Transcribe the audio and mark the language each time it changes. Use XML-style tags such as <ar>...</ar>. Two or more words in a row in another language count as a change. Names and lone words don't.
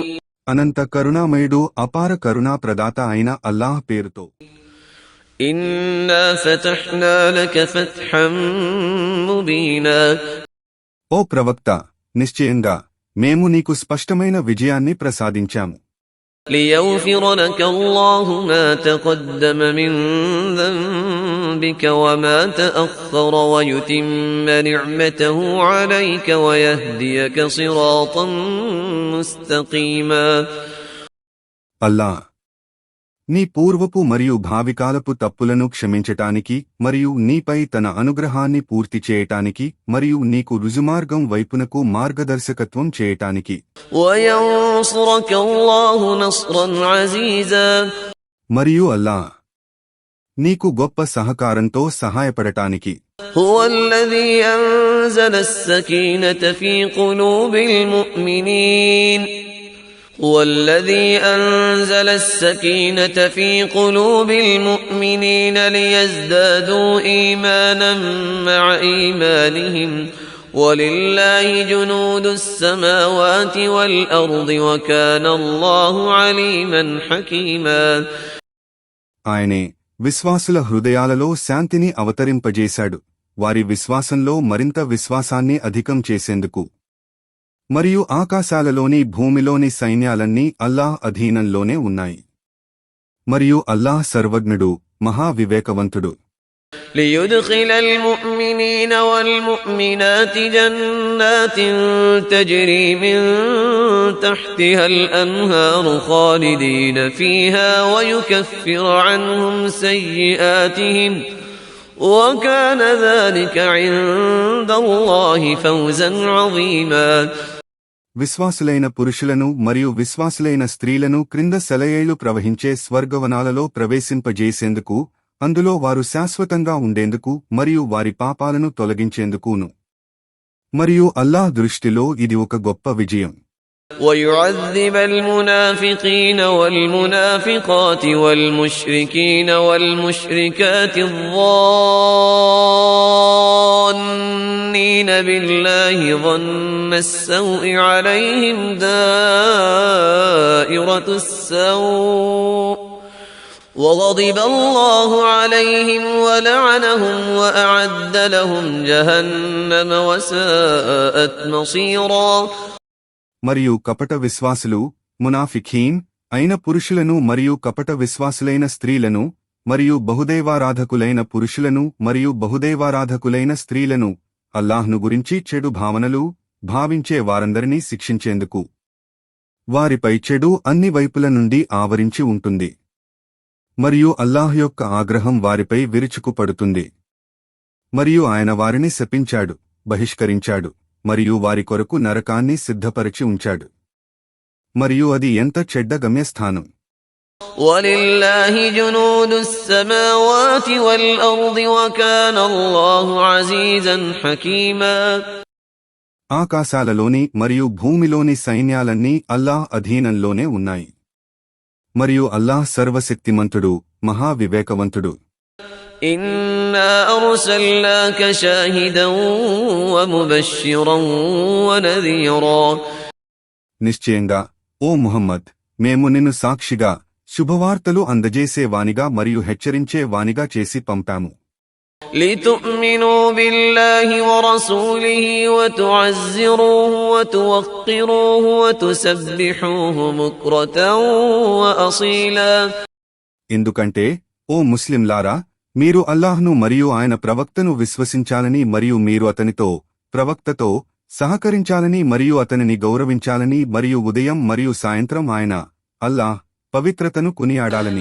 <te>అనంత కరుణామయుడు అపార కరుణా ప్రదాత అయిన అల్లాహ్ పేరుతో.</te> <ar>إنا فتحنا لك فتحا مبينا.</ar> <te>ఓ ప్రవక్త, నిశ్చయంగా మేము నీకు స్పష్టమైన విజయాన్ని ప్రసాదించాము.</te> <ar>ليغفر لك الله ما تقدم من ذنبك وما تأخر ويتم نعمته عليك ويهديك صراطا مستقيما.</ar> <te>అల్లా నీ పూర్వపు మరియు భావికాలపు తప్పులను క్షమించటానికి మరియు నీపై తన అనుగ్రహాన్ని పూర్తి చేయటానికి మరియు నీకు రుజుమార్గం వైపునకు మార్గదర్శకత్వం చేయటానికి</te> <ar>وينصرك الله نصرا عزيزا.</ar> <te>మరియు అల్లా నీకు గొప్ప సహకారంతో సహాయపడటానికి.</te> <ar>هو الذي أنزل السكينة في قلوب المؤمنين هو الذي أنزل السكينة في قلوب المؤمنين ليزدادوا إيمانا مع إيمانهم ولله جنود السماوات والأرض وكان الله عليما حكيما.</ar> <te>ఆయనే విశ్వాసుల హృదయాలలో శాంతిని అవతరింపజేశాడు, వారి విశ్వాసంలో మరింత విశ్వాసాన్ని అధికం చేసేందుకు. మరియు ఆకాశాలలోని భూమిలోని సైన్యాలన్నీ అల్లాహ్ అధీనంలోనే ఉన్నాయి. మరియు అల్లాహ్ సర్వజ్ఞుడు, మహావివేకవంతుడు.</te> <ar>ليدخل المؤمنين والمؤمنات جنات تجري من تحتها الأنهار خالدين فيها ويكفر عنهم سيئاتهم وكان ذلك عند الله فوزا عظيما.</ar> <te>విశ్వాసులైన పురుషులను మరియు విశ్వాసులైన స్త్రీలను క్రింద సెలయేళ్లు ప్రవహించే స్వర్గవనాలలో ప్రవేశింపజేసేందుకు, అందులో వారు శాశ్వతంగా ఉండేందుకు మరియు వారి పాపాలను తొలగించేందుకును. మరియు అల్లాహ్ దృష్టిలో ఇది ఒక గొప్ప విజయం.</te> <ar>ويعذب المنافقين والمنافقات والمشركين والمشركات الظانين بالله ظن السوء عليهم دائرة السوء وغضب الله عليهم ولعنهم وأعد لهم جهنم وساءت مصيرا.</ar> <te>మరియు కపట విశ్వాసులు, మునాఫిఖీన్ అయిన పురుషులను మరియు కపట విశ్వాసులైన స్త్రీలను మరియు బహుదైవారాధకులైన పురుషులను మరియు బహుదైవారాధకులైన స్త్రీలను, అల్లాహ్ను గురించి చెడు భావనలు భావించే వారందరినీ శిక్షించేందుకు వారిపై చెడు అన్ని వైపుల నుండి ఆవరించి ఉంటుంది. మరియు అల్లాహ్ యొక్క ఆగ్రహం వారిపై విరుచుకుపడుతుంది. మరియు ఆయన వారిని శపించాడు, బహిష్కరించాడు మరియు వారి కొరకు నరకాన్ని సిద్ధపరిచి ఉంచాడు. మరియు అది ఎంత చెడ్డ గమ్యస్థానం.</te> <ar>وَلِلَّهِ جُنُودُ السَّمَاوَاتِ وَالْأَرْضِ وَكَانَ اللَّهُ عَزِيزًا حَكِيمًا.</ar> <te>ఆకాశాలలోని మరియు భూమిలోని సైన్యాలన్నీ అల్లాహ్ అధీనంలోనే ఉన్నాయి. మరియు అల్లాహ్ సర్వశక్తిమంతుడు, మహావివేకవంతుడు.</te> <ar>إِنَّا أَرْسَلْنَاكَ شَاهِدًا وَمُبَشِّرًا وَنَذِيرًا.</ar> <te>నిశ్చయంగా ఓ ముహమ్మద్, మేము నిన్ను సాక్షిగా, శుభవార్తలు అందజేసేవానిగా మరియు హెచ్చరించేవానిగా చేసి పంపాము.</te> <ar>لِتُؤْمِنُوا بِاللَّهِ وَرَسُولِهِ وَتُعَزِّرُوهُ وَتُوَقِّرُوهُ وَتُسَبِّحُوهُ بُكْرَةً وَأَصِيلًا.</ar> <te>ఎందుకంటే ఓ ముస్లింలారా, మీరు అల్లాహ్ను మరియు ఆయన ప్రవక్తను విశ్వసించాలని మరియు మీరు అతనితో, ప్రవక్తతో సహకరించాలని మరియు అతనిని గౌరవించాలని మరియు ఉదయం మరియు సాయంత్రం ఆయన, అల్లాహ్ పవిత్రతను కొనియాడాలని.</te>